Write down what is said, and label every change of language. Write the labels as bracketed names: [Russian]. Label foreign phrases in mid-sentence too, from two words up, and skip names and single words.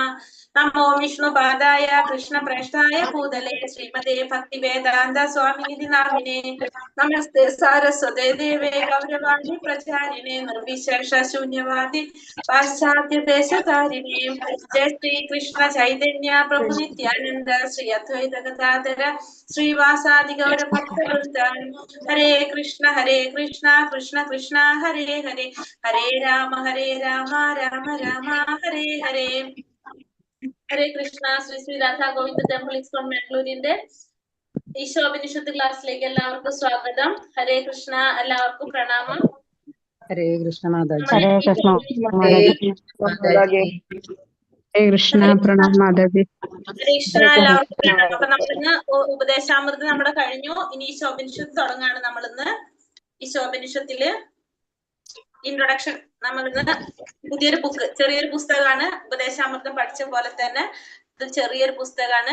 [Sanskrit] नमो विष्णुपादाय कृष्णप्रेष्ठाय भूतले श्रीमते भक्तिवेदान्त स्वामिनिधि नामिने नमस्ते सारस्वते देवे गौरवाणी प्रचारिणे निर्विशेष शून्यवादी पाश्चात्य देशकारिणे जय श्री कृष्ण चैतन्य प्रभु नित्यानंद श्री अद्वैत गदाधर श्रीवासादि गौर भक्तवृंद हरे कृष्ण कृष्ण कृष्ण हरे हरे हरे राम राम राम हरे हरे हरे कृष्ण. [Malayalam] ശ്രീ ശ്രീ രാധാ ഗോവിന്ദ ടെമ്പിൾ ഇസ്കോൺ മാംഗ്ലൂരിന്റെ ഈശോപനിഷത്ത് ക്ലാസ്സിലേക്ക് എല്ലാവർക്കും സ്വാഗതം. [Sanskrit] हरे कृष्ण. [Malayalam] എല്ലാവർക്കും പ്രണാമം. [Sanskrit] हरे कृष्ण माताजी. हरे कृष्ण, हरे कृष्ण प्रणाम माताजी. हरे कृष्ण. [Malayalam] എല്ലാവർക്കും പ്രണാമം. അപ്പൊ നമ്മളിന്ന് ഉപദേശാമൃതം നമ്മുടെ കഴിഞ്ഞു. ഇനി ഈശോപനിഷത്ത് തുടങ്ങാണ്. നമ്മളിന്ന് ഈശോപനിഷത്തില് ഇൻട്രൊഡക്ഷൻ. നമ്മളിന്ന് പുതിയൊരു ബുക്ക്, ചെറിയൊരു പുസ്തകമാണ്. ഉപദേശാമൃതം പഠിച്ച പോലെ തന്നെ ഇത് ചെറിയൊരു പുസ്തകമാണ്.